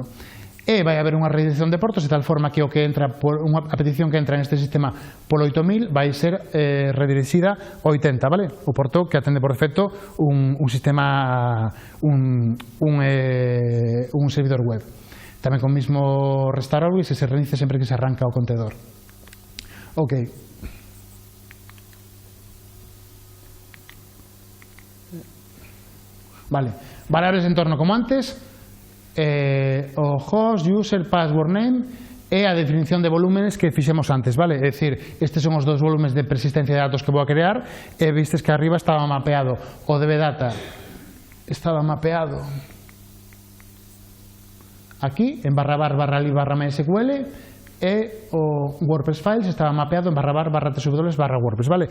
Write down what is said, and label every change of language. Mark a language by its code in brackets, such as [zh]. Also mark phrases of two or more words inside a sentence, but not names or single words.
[gl] E vai haber unha redirección de portos de tal forma que a petición que entra neste sistema polo 8000 vai ser redirixida ao 80, vale? O porto que atende por defecto un sistema, un servidor web. Tamén con o mismo [en] restart always [gl] se reinicia sempre que se arranca o contenedor. Ok. Vale, variables de entorno como antes, o [en] host, user, password name [gl] e a definición de volúmenes que fixemos antes, vale? É dicir, estes son os dos volúmenes de persistencia de datos que vou a crear e vistes que arriba estaba mapeado o dbdata, estaba mapeado aquí en /var/lib/mysql e o WordPress Files estaba mapeado en /var/tws/WordPress, vale?